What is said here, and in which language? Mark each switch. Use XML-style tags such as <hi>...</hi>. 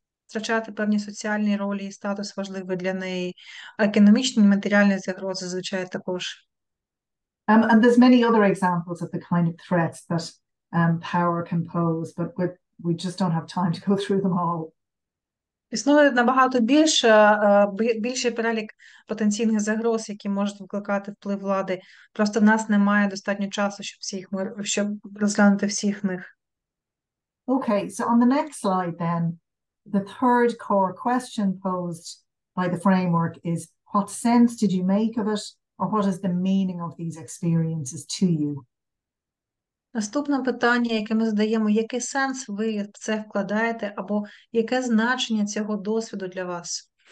<uk>втрачати певні соціальні ролі і статус важливий для неї, економічні і матеріальні загрози, звичайно, також.</uk> <en>And there's many other examples of the kind of threats that power can pose, but we just don't have time to go through them all.</en> <uk>Існує набагато більший перелік потенційних загроз, які можуть викликати вплив влади. Просто в нас немає достатньо часу, щоб розглянути всіх них.</uk> <en>Okay, so on the next slide then, the third core question posed by the framework is, what sense did you make of it, or what is the meaning of these experiences to you?</en> <uk>Наступне питання, яке ми задаємо, який сенс ви в це вкладаєте, або яке значення цього досвіду для вас?</uk>